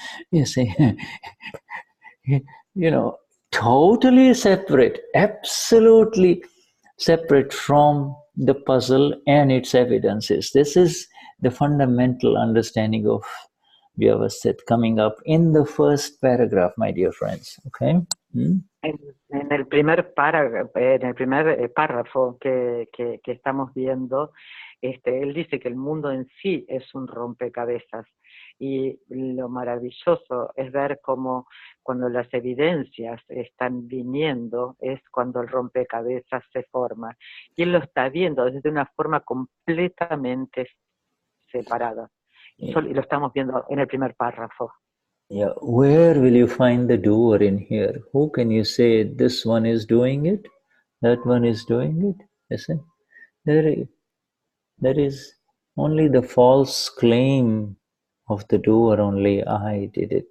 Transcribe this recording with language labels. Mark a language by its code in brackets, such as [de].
[en] You see, totally separate, absolutely separate from the puzzle and its evidences. This is the fundamental understanding of Vyavasthit coming up in the first paragraph, my dear friends. Okay? [es] En el primer párrafo que estamos viendo, él dice que el mundo en sí es un rompecabezas, y lo maravilloso es ver cómo cuando las evidencias están viniendo es cuando el rompecabezas se forma, y él lo está viendo desde una forma completamente separada, y lo estamos viendo en el primer párrafo. [en] Yeah, where will you find the doer in here? Who can you say this one is doing it, that one is doing it? You see, there is only the false claim of the doer, only I did it.